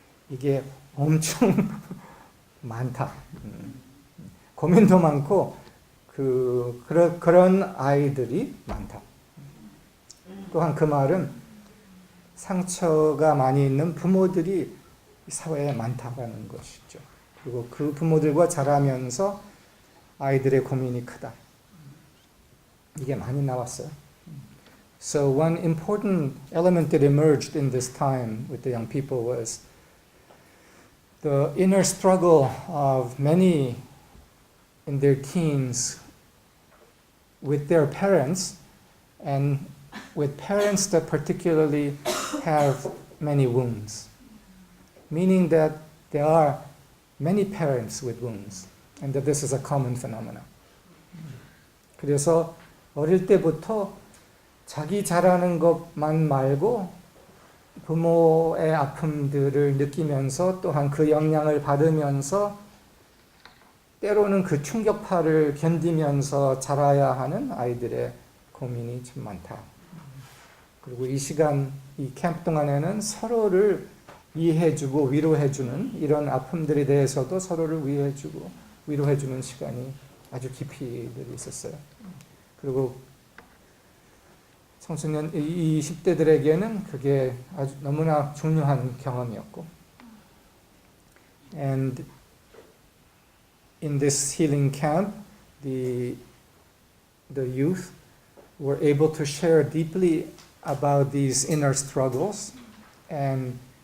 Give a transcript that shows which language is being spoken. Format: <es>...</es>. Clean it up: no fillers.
<ko>이게 엄청 많다. 고민도 많고 그런 아이들이 많다. 또한 그 말은 상처가 많이 있는 부모들이 사회에 많다라는 것이죠. 그리고 그 부모들과 자라면서 아이들의 고민이 크다. 이게 많이 나왔어요.</ko> <en>So one important element that emerged in this time with the young people was the inner struggle of many in their teens with their parents, and with parents that particularly have many wounds. Meaning that there are many parents with wounds, and that this is a common phenomenon.</en> <ko>그래서 어릴 때부터 자기 잘하는 것만 말고 부모의 아픔들을 느끼면서 또한 그 영향을 받으면서 때로는 그 충격파를 견디면서 자라야 하는 아이들의 고민이 참 많다. 그리고 이 시간, 이 캠프 동안에는 서로를 이해해주고 위로해주는 이런 아픔들에 대해서도 서로를 이해해주고 위로해주는 시간이 아주 깊이 있었어요. 그리고 청소년, 이 10대들에게는 그게 아주 너무나 중요한 경험이었고,</ko> <en>and in this healing camp, the youth were able to share deeply about these inner struggles and</en>